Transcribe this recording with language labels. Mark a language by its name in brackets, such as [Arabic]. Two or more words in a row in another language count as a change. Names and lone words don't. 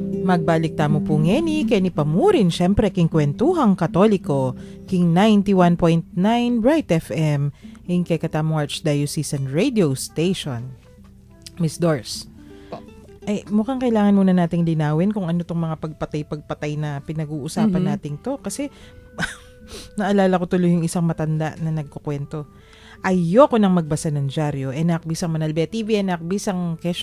[Pampanga] Magbalik tamo po ngeni, Kenny Pamurin, syempre king Kwentuhang Katoliko, king 91.9 Bright FM, ing kay katamong Archdiocesan Radio Station. [Filipino] Miss Dors, ay mukhang kailangan muna nating linawin kung ano tong mga pagpatay na pinag-uusapan nating to. Kasi naalala ko tuloy yung isang matanda na nagkukwento. Ayoko nang magbasa ng dyaryo. [Pampanga] Enak bisang Manalbe TV, enak bisang kesyo.